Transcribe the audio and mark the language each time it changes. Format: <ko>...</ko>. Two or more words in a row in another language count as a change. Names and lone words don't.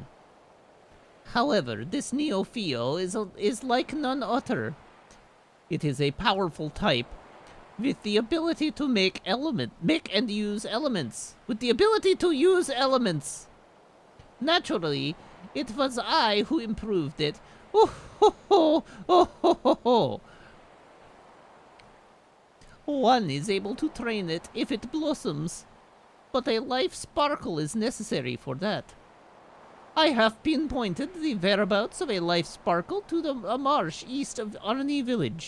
<en>However, this Neopheo is like none other. It is a powerful type with the ability to make and use elements. With the ability to use elements. Naturally, it was I who improved it. Oh ho ho! Oh ho ho ho! One is able to train it if it blossoms, but a life sparkle is necessary for that. I have pinpointed the whereabouts of a life sparkle to a marsh east of Arni village.</en>